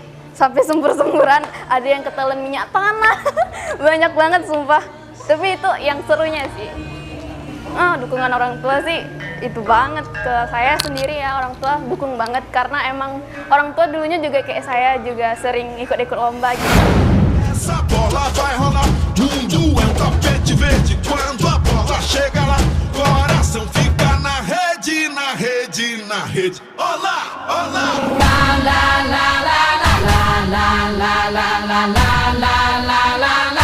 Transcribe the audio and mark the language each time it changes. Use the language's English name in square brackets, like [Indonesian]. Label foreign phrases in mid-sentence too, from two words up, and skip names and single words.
[Indonesian] Sampai sembur-semburan, ada yang ketelan minyak tanah, banyak banget sumpah. Tapi itu yang serunya sih. Dukungan orang tua sih itu banget ke saya sendiri ya, orang tua dukung banget karena emang orang tua dulunya juga kayak saya juga sering ikut-ikut lomba gitu. [Portuguese] Essa bola vai rolar, mundo é tapete verde. Quando a bola chega lá, coração fica na rede, na rede, na rede. Olá, olá. La la la la la la la la la la la la la.